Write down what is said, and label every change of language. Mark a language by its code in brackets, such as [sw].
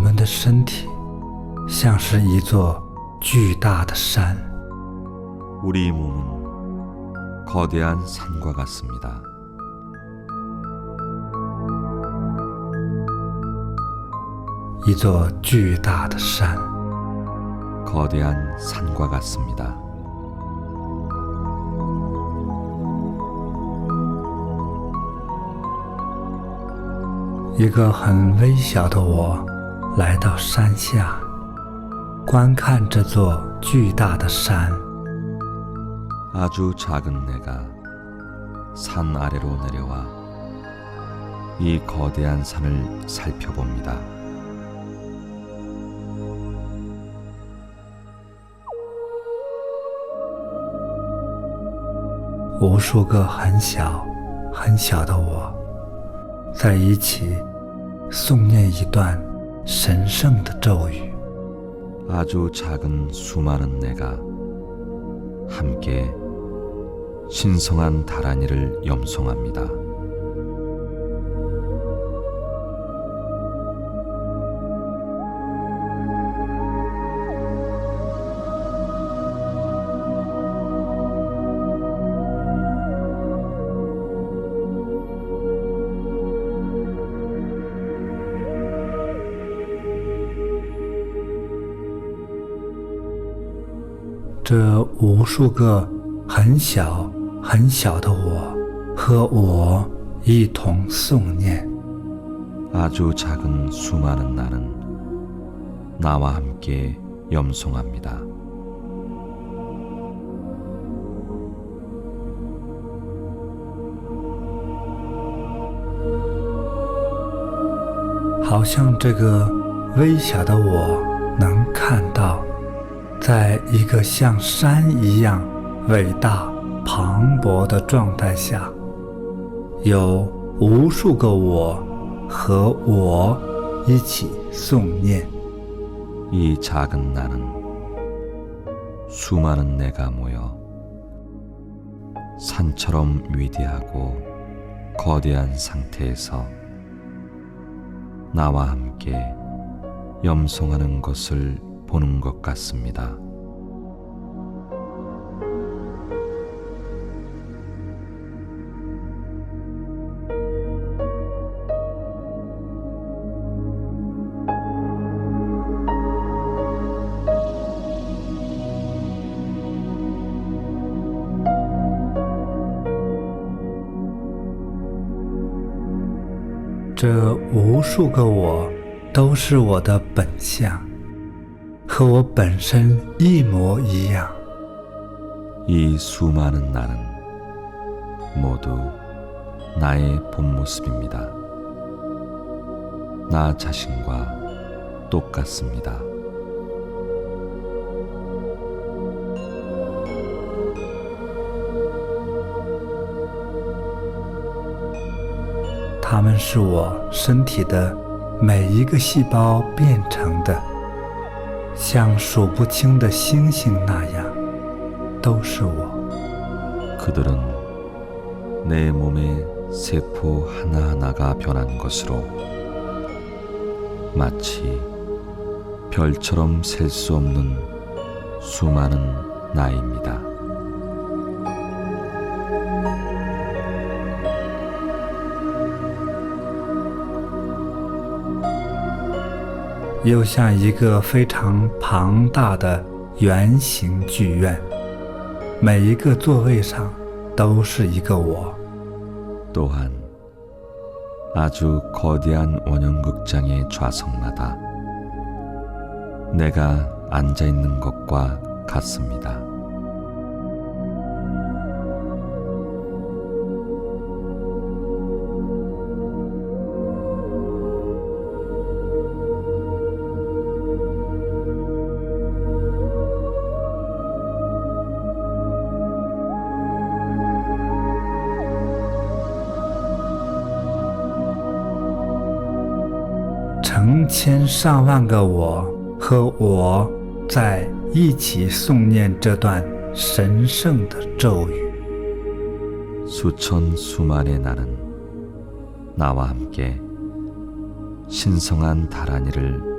[zh] 身体像是一座巨大的山。 [ko] 우리 몸은 거대한 산과 같습니다. [zh] 이座巨大的山。 [ko] 거대한 산과 같습니다. [zh] 一个很微小的我来到山下，观看这座巨大的山。 [ko] 아주 작은 내가 산 아래로 내려와 이 거대한 산을 살펴봅니다. [zh] 无数个很小很小的我在一起诵念一段神圣的咒语。 [ko] 아주 작은 수많은 내가 함께 신성한 다란이를 염송합니다. [zh] 这无数个很小很小的我和我一同诵念。 [ko] 아주 작은 수많은 나는 나와 함께 염송합니다. [zh] 好像这个微小的我能看到，在一个像山一样伟大磅礴的状态下，有无数个我和我一起诵念。 [ko] 이 작은 나는 수많은 내가 모여 산처럼 위대하고 거대한 상태에서 나와 함께 염송하는 것을 보는 것 같습니다. [zh] 这无数个我都是我的本相，和我本身一模一样。 [ko] 이 수많은 나는 모두 나의 본 모습입니다. 나 자신과 똑같습니다. [zh] 它们是我身体的每一个细胞变成的，像数不清的星星那样，都是我。 [ko] 그들은 내 몸의 세포 하나하나가 변한 것으로 마치 별처럼 셀 수 없는 수많은 나입니다. [zh] 又像一个非常庞大的圆形剧院，每一个座位上都是一个我。 [ko] 또한 아주 거대한 원형극장의 좌석마다 내가 앉아 있는 것과 같습니다. [zh] 成千上万个我和我在一起诵念这段神圣的咒语。 [ko] 수천 수만의 나는 나와 함께 신성한 다란이를